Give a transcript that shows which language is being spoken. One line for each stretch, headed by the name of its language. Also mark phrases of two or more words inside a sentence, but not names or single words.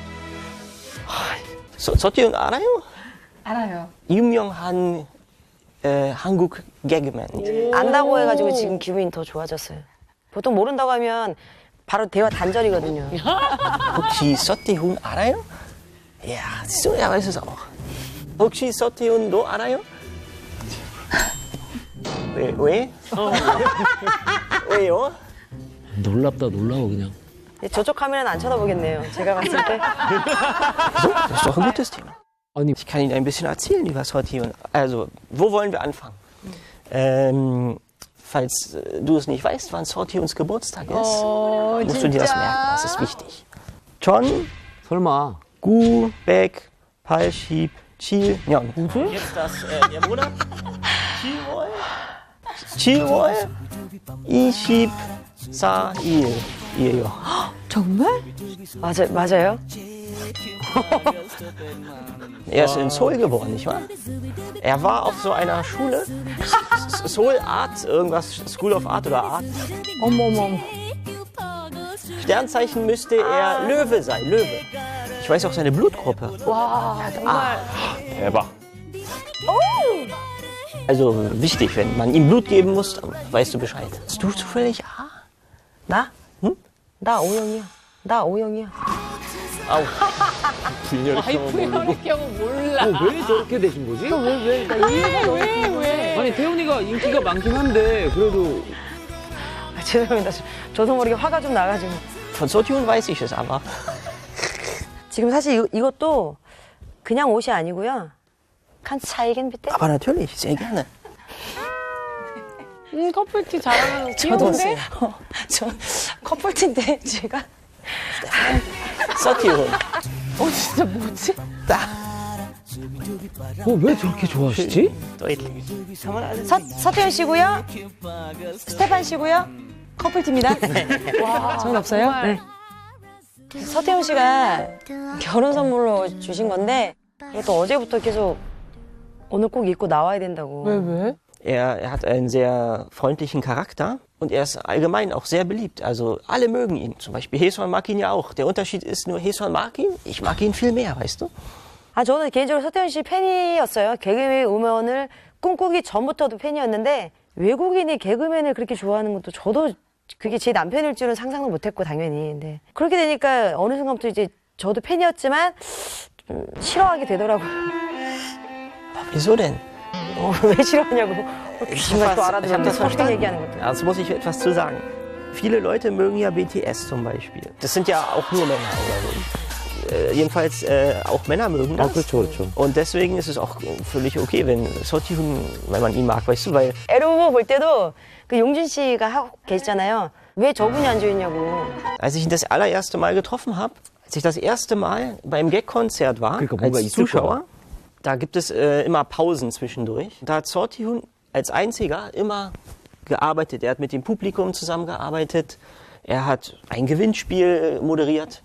Korean: 서태훈 알아요? 알아요. 유명한 한국 개그맨. 안다고 해가지고 지금 기분이 더 좋아졌어요. 보통 모른다고 하면 바로 대화 단절이거든요. 혹시 서태훈 알아요?
German: Ja, siehst du, er weiß es auch.
Korean: 혹시 서태훈 너 알아요? 왜? 왜요? 놀랍다, 놀라워, 그냥. 저쪽 카메라는 안 쳐다보겠네요. 제가 봤을 때.
German: Das ist doch ein gutes Thema. Ich kann Ihnen ein bisschen erzählen über Sortieren. Also, wo wollen wir anfangen? Falls du es nicht weißt, wann Sortiuns Geburtstag ist, musst du dir das merken. Das ist wichtig. John,
Korean: 설마. 987년.
German: Jetzt der Monat.
Korean: 7월 24일이에요. 정말? 맞아요?
German: Er ist in Seoul geboren, nicht wahr? Er war auf so einer Schule, Seoul Art, irgendwas, School of Art oder Art.
Korean: 어머.
German: Sternzeichen müsste er Löwe sein, Löwe. Ich weiß auch seine Blutgruppe.
Korean: 와, 정말. 대박.
German: Also wichtig, wenn man ihm Blut geben muss, dann weißt du Bescheid. Bist du zufällig A?
Korean: 나? 응? 나 O형이야. 나 O형이야. 아우. 와이프의 혈액형은 몰라. 왜 저렇게 되신 거지? 왜? 아니, 태훈이가 인기가 많긴 한데, 그래도. 죄송합니다. 저도 모르게 화가 좀 나가지고.
German: Von Sortiun weiß ich es aber.
Korean: 지금 사실 이것도 그냥 옷이 아니고요.
German: Kannst zeigen bitte? Aber natürlich, sehr gerne.
Korean: 커플티 자랑하는 저도 귀여운데? 저 커플티인데 제가 Sortiun. 진짜 뭐지? 왜 저렇게 좋아하시지? Deutlich. 서태훈 씨고요. 스테판 씨고요. 커플티입니다. 와, 저는 없어요? 네. 서태훈 씨가 결혼 선물로 주신 건데 이것도 어제부터 계속 오늘 꼭 입고 나와야 된다고. 왜?
German: Er hat einen sehr freundlichen Charakter und er ist allgemein auch sehr beliebt. Also alle mögen ihn. Zum Beispiel Haeson mag ihn ja auch. Der Unterschied ist nur, Haeson mag ihn, ich mag ihn viel mehr, weißt du?
Korean: 저는 개인적으로 서태훈 씨 팬이었어요. 개그맨 음원을 꿈꾸기 전부터도 팬이었는데 외국인이 개그맨을 그렇게 좋아하는 것도 저도 그게 제 남편일 줄은 상상도 못했고 당연히. 근데 그렇게 되니까 어느 순간부터 이제 저도 팬이었지만 좀 싫어하게 되더라고요.
German: Wieso denn?
Korean: 왜 싫어하냐고. 귀신같이 또 알아들었는데 서태훈 얘기하는 것도.
German: Dazu muss ich etwas zu sagen. Viele Leute mögen ja BTS zum Beispiel. Das sind ja auch nur Männer oder so. Jedenfalls auch Männer mögen das.
Korean: 그렇죠.
German: Und deswegen ist es auch völlig okay, wenn man ihn mag, weißt du, weil
Korean: 에로브 볼 때도 그 용진 씨가 하고 계시잖아요. 왜 저분이 앉아있냐고.
German: als ich ihn das allererste Mal getroffen habe, als ich das erste Mal beim Gag-Konzert war, als Zuschauer, da gibt es immer Pausen zwischendurch. Da hat Sortiun als einziger immer gearbeitet. Er hat mit dem Publikum zusammengearbeitet. Er hat ein Gewinnspiel moderiert.